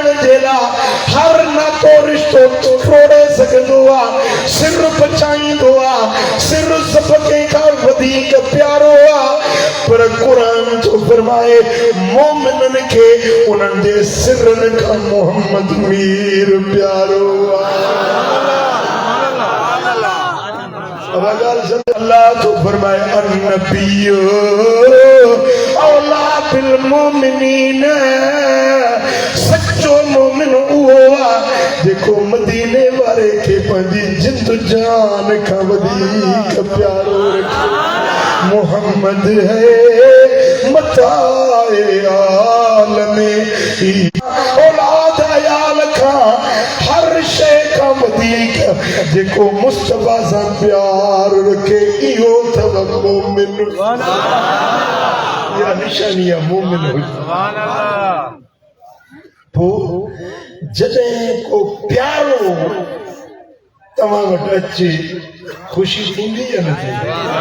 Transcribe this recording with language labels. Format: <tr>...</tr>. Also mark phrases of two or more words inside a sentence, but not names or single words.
<sd>जे लाइ हर नातो रिश्तो टोड़े सघंदो आहे सिर बचाईंदो आहे सिर सभ कंहिंखां वधीक प्यारो आहे पर क़ुरान जो फरमाए मोमिननि खे उन्हनि जे सिरनि खां मोहम्मद मीर प्यारो आहे अल्लाह तो फरमाए अन्नबियो</sd> <ar>أولى بالمؤمنين,</ar> <sd>सच्चो मोमिन हुआ</sd> <ur>دیکھو مدینے والے کے</ur> <sd>पंजी जिंद जान का वधीक प्यारो रखे।</sd> <ur>محمد ہے متاع عالمے,</ur> <sd>औलाद आयाल का हर शे का वधीक जेको मुस्तफा सा प्यार रखे इहो तब मोमिन। या निशानिया मोमिन हुई। जॾहिं को प्यारो तव्हां वटि अचे ख़ुशी थींदी या न थींदी?</sd>